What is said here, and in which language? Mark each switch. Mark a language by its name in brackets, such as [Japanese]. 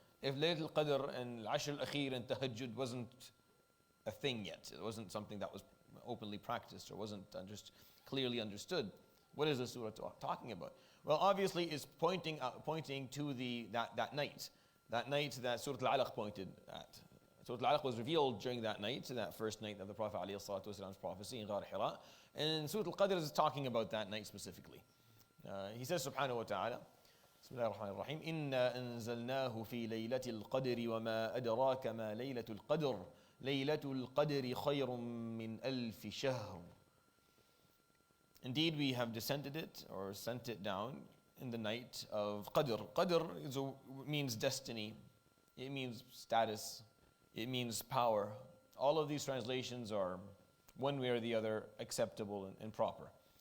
[English] If Laylatul Qadr and Al-Ashr al-Akhir and Tahajjud wasn't a thing yet, it wasn't something that was openly practiced or wasn't just clearly understood, what is the surah talking about? Well, obviously it's pointing to that night that Surah Al-Alaq pointed at. Surah Al-Alaq was revealed during that night, that first night of the Prophet ﷺ's prophecy in Ghar Hira, and Surah Al-Qadr is talking about that night specifically. He says [Arabic] subhanahu wa ta'ala, Bismillah ar-Rahman ar-Rahim, إِنَّا أَنزَلْنَاهُ فِي لَيْلَةِ الْقَدْرِ وَمَا أَدْرَاكَ مَا لَيْلَةُ الْقَدْرِ لَيْلَةُ الْقَدْرِ خَيْرٌ مِّنْ أَلْفِ شَهْرٍ. [English] Indeed, we have descended it or sent it down in the night of Qadr. Qadr means destiny, it means status, it means power. All of these translations are one way or the other acceptable and proper.